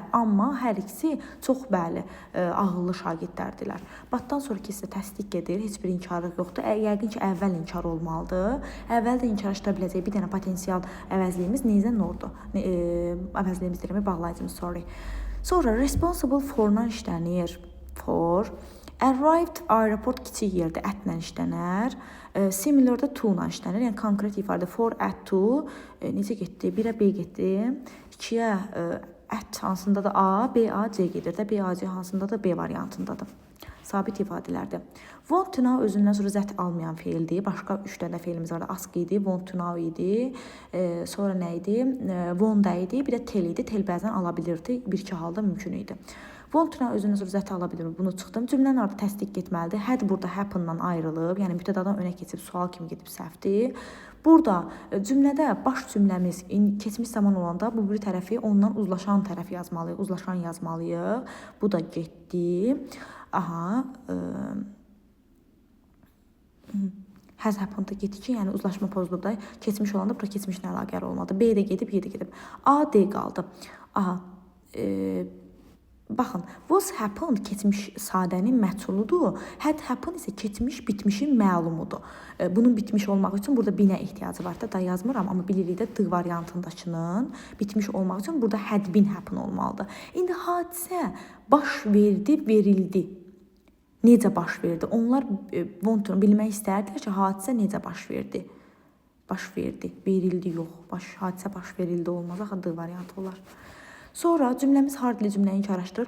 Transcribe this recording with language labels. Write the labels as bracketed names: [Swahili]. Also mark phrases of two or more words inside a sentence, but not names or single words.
[Azerbaijani] Amma hər ikisi çox bəli, ağıllı şagirdlərdilər. Batdan sonraki hissə təsdiq edir. Heç bir inkarlıq yoxdur. Yəqin ki, əvvəl inkar olmalıdır. Əvvəl də inkarlaşdıra biləcək bir dənə potensial əvəzliyimiz Neyzə Nurdur. Əvəzliyimiz deyirəm, bağlayıcı. Sorry. Sonra [English] responsible for- [Azerbaijani] dan işlənir. For. Arrived aeroport kiçik yerdə ətlə işlənər. Similar-da to-dan işlənir. Yəni konkret ifadə [English] for at to. [Azerbaijani] Necə getdi? 1-ə B getdi. 2-yə at hansında da A, B, A, C gedir də. B, A, C hansında da B variantındadır. Sabit ifadələrdir. [English] Want to know [Azerbaijani] özündən sonra zət almayan feildir. Başqa 3 dənə feilimiz var. Ask idi, [English] want to know [Azerbaijani] idi. Sonra nə idi? Want idi, bir də tell idi. Tell bəzən ala bilirdi. Bir-iki halda mümkün idi. [English] Want to know [Azerbaijani] özündən sonra zət ala bilir. Bunu çıxdım. Cümlənin ardı təsdiq etməlidir. Had burada happen-dan ayrılıb, yəni mübtədadan önə keçib sual kimi gedib səhvdir. Burada cümlədə baş cümləmiz keçmiş zaman olanda bu bir tərəfi ondan uzlaşan tərəf yazmalıyıq. Uzlaşan yazmalıyıq. Bu da getdi. Aha. [English] Has happened- [Azerbaijani] da getdi ki, yəni uzlaşma pozulub da keçmiş olanda bura keçmişlə əlaqəli olmadı. B də gedib, Y də gedib. A, D qaldı. Aha. Baxın, [English] was happened [Azerbaijani] keçmiş sadənin məchuludur. [English] Had happened [Azerbaijani] isə keçmiş bitmişin məlumudur. Bunun bitmiş olmaq üçün burada binə ehtiyacı var da yazmıram, amma bilirik də D variantındakının bitmiş olmaq üçün burada [English] had been happen [Azerbaijani] olmalıdır. İndi hadisə baş verdi, verildi. Necə baş verdi? Onlar want-unu bilmək istərdilər ki, hadisə necə baş verdi? Baş verdi, verildi yox. Hadisə baş verildi olmaz, axı D variantı olar. Sonra cümləmiz hardly cümləni inkarlaşdırır.